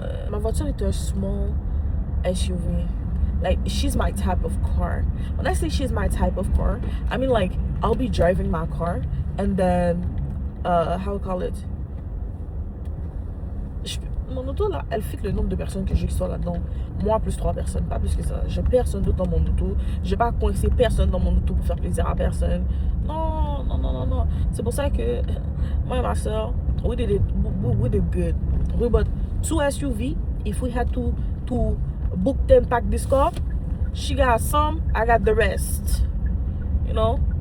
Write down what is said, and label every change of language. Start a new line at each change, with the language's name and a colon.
French: Ma voiture est un
English: small SUV. Like, she's my type of car. When I say she's my type of car, I mean like, I'll be driving my car and then, how we call it?
French: Mon auto là, elle fit le nombre de personnes que j'ai qui sont là-dedans. Moi plus 3 personnes, pas plus que ça. J'ai personne d'autre dans mon auto. Je vais pas coincer personne dans mon auto pour faire plaisir à personne. Non, non, non, non, non. C'est pour ça que moi et ma soeur,
English: we did good. We bought 2 SUV. If we had to book them pack this car, she got some, I got the rest. You know?